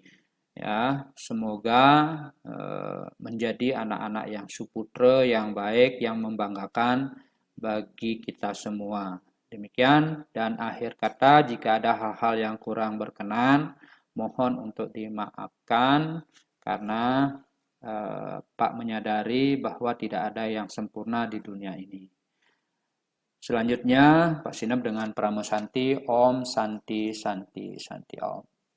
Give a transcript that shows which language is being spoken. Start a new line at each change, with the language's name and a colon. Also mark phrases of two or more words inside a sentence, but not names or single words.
Indonesian: Ya, semoga menjadi anak-anak yang suputra, yang baik, yang membanggakan bagi kita semua. Demikian, dan akhir kata, jika ada hal-hal yang kurang berkenan, mohon untuk dimaafkan karena Pak menyadari bahwa tidak ada yang sempurna di dunia ini. Selanjutnya, Pak Sinep dengan Pramu Santi,
Sanskrit: Om Santi Santi Santi Om.